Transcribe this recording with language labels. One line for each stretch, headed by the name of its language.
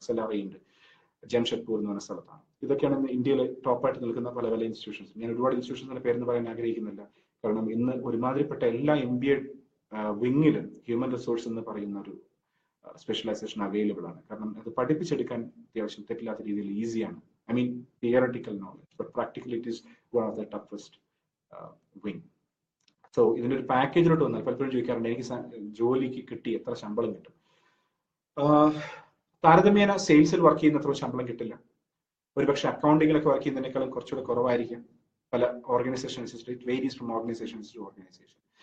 Malayalam: XLRI ഉണ്ട് ജംഷഡ്പൂർ എന്ന് പറഞ്ഞ സ്ഥലത്താണ്. ഇതൊക്കെയാണ് ഇന്ത്യയിലെ ടോപ്പായിട്ട് നിൽക്കുന്ന പല പല ഇൻസ്റ്റിറ്റ്യൂഷൻസ്. ഞാൻ ഒരുപാട് ഇൻസ്റ്റിറ്റ്യൂഷൻസിന്റെ പേരെന്ന് പറയാൻ ആഗ്രഹിക്കുന്നില്ല, കാരണം ഇന്ന് ഒരുമാതിരിപ്പെട്ട എല്ലാ MBA വിങ്ങിലും ഹ്യൂമൻ റിസോഴ്സ് എന്ന് പറയുന്ന ഒരു സ്പെഷ്യലൈസേഷൻ അവൈലബിൾ ആണ്. കാരണം അത് പഠിപ്പിച്ചെടുക്കാൻ അത്യാവശ്യം തെറ്റില്ലാത്ത രീതിയിൽ ഈസിയാണ്.
English: I mean, theoretical knowledge, but practically it is one of the toughest wing.
Malayalam: So, ഇതിന്റെ ഒരു പാക്കേജിലോട്ട് വന്നാൽ പലപ്പോഴും ചോദിക്കാറുണ്ട്, എനിക്ക് ജോലിക്ക് കിട്ടി എത്ര ശമ്പളം കിട്ടും? താരതമ്യേന സെയിൽസിൽ വർക്ക് ചെയ്യുന്ന അത്ര ശമ്പളം കിട്ടില്ല. ഒരുപക്ഷെ അക്കൗണ്ടിങ്ങിലൊക്കെ വർക്ക് ചെയ്യുന്നതിനേക്കാളും കുറച്ചുകൂടെ കുറവായിരിക്കും.
English: പല organisations it varies from organisations to organisation.